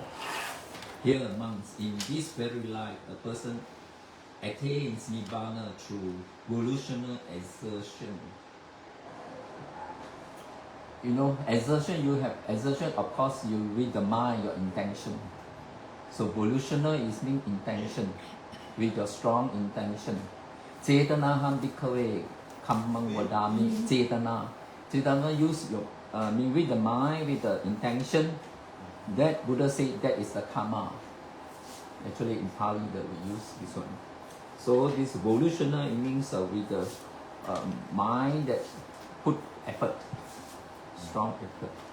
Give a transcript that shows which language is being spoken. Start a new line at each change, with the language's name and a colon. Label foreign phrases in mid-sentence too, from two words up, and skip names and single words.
English: Here, monks, in this very life, a person attains Nibbana through volitional exertion. You know, exertion, you have exertion, of course, you read the mind, your intention. So volitional is mean intention, with your strong intention.
Pali: Cetanaham bhikkhave kammang vadami. Cetana.
English: Cetana use your, mean with the mind, with the intention. That Buddha said that is the karma. Actually in Pali that we use this one. So this volitional, it means with the mind that put effort, strong effort.